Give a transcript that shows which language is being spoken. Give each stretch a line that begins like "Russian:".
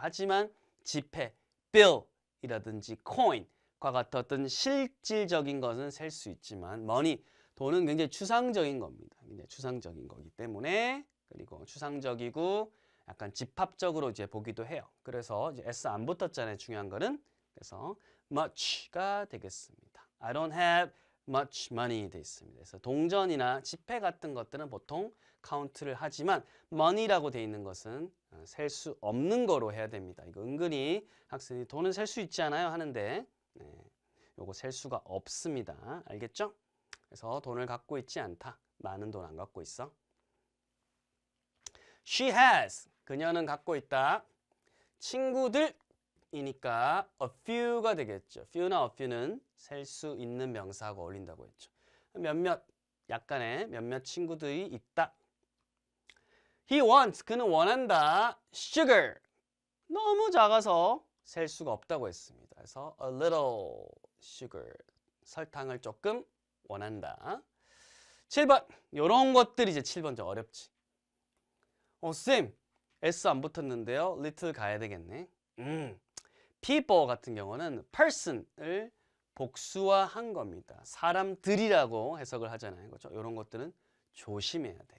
Korean: 하지만 지폐, bill이라든지 coin과 같은 어떤 실질적인 것은 셀 수 있지만 money, 돈은 굉장히 추상적인 겁니다. 굉장히 추상적인 거기 때문에 그리고 추상적이고 약간 집합적으로 이제 보기도 해요. 그래서 이제 S 안 붙었잖아요. 중요한 거는. 그래서 much가 되겠습니다.
English: I don't have much money
Korean: 돼 있습니다. 그래서 동전이나 지폐 같은 것들은 보통 카운트를 하지만 money라고 돼 있는 것은 셀 수 없는 거로 해야 됩니다. 이거 은근히 학생이 돈은 셀 수 있지 않아요? 하는데 요거 셀 수가 없습니다. 알겠죠? 그래서 돈을 갖고 있지 않다. 많은 돈 안 갖고 있어.
English: She has.
Korean: 그녀는 갖고 있다. 친구들이니까 a few가 되겠죠. few나 a few는 셀 수 있는 명사하고 어울린다고 했죠. 약간의 몇몇 친구들이 있다.
English: He wants.
Korean: 그는 원한다. sugar. 너무 작아서 셀 수가 없다고 했습니다. 그래서
English: a little sugar.
Korean: 설탕을 조금 원한다. 7번. 요런 것들이 이제 7번 좀 어렵지. 쌤, S 안 붙었는데요. little 가야 되겠네. people 같은 경우는 person을 복수화한 겁니다. 사람들이라고 해석을 하잖아요. 그렇죠? 이런 것들은 조심해야 돼.